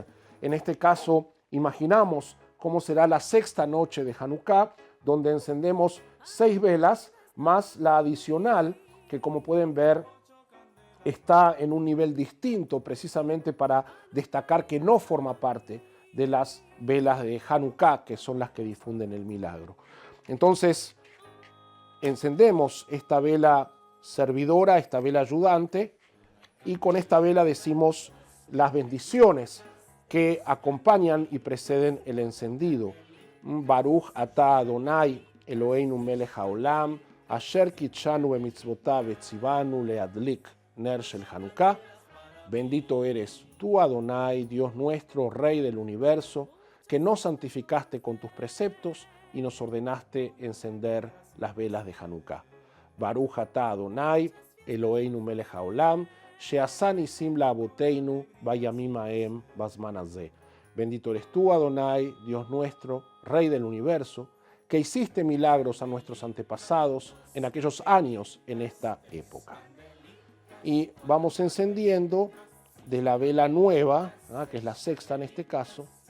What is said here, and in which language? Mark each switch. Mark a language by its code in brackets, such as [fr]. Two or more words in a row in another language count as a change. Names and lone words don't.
[es] En este caso, imaginamos cómo será la 6ª noche de Hanukkah, donde encendemos 6 velas, más la adicional, que como pueden ver, está en un nivel distinto, precisamente para destacar que no forma parte de las velas de Hanukkah, que son las que difunden el milagro. Entonces, encendemos esta vela servidora, esta vela ayudante, y con esta vela decimos las bendiciones que acompañan y preceden el encendido. [he] ברוך אתה אדני אלהינו מלך העולם אשר קדשנו במצותיו וצונו להדליק נר של חנוכה. [es] Bendito eres tú, Adonai, Dios nuestro, Rey del universo, que nos santificaste con tus preceptos y nos ordenaste encender las velas de Hanukkah. [he] ברוך אתה אדני אלהינו מלך העולם שעשה נסים לאבותינו בימים ההם בזמן הזה. [es] Bendito eres tú, Adonai, Dios nuestro, Rey del universo, que hiciste milagros a nuestros antepasados en aquellos años, en esta época. Y vamos encendiendo de la vela nueva, que es la 6ª en este caso.